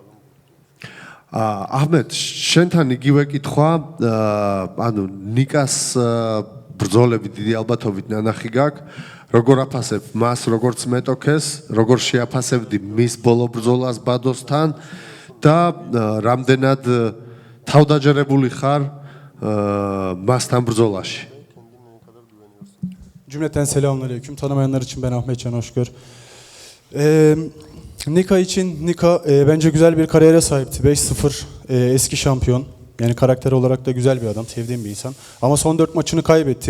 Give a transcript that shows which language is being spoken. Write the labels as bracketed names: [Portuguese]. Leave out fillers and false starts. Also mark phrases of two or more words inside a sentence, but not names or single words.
[Georgian] აჰმედ, შენთან იგივე კითხვა, ანუ ნიკას ბრძოლები დიდი ალბათობით ნანახი გაქვს. როგორ აფასებ მას, როგორც მეტოქეს, როგორ შეაფასებდი მის ბოლო ბრძოლას ბადოსთან და რამდენად თავდაჯერებული ხარ მასთან ბრძოლაში. [Turkish] Cümleten selamünaleyküm. Tanımayanlar için ben Ahmet Can Hoşgör. Nika için bence güzel bir kariyere sahipti. 5-0 eski şampiyon. Yani karakter olarak da güzel bir adam, sevdiğim bir insan. Ama son 4 maçını kaybetti.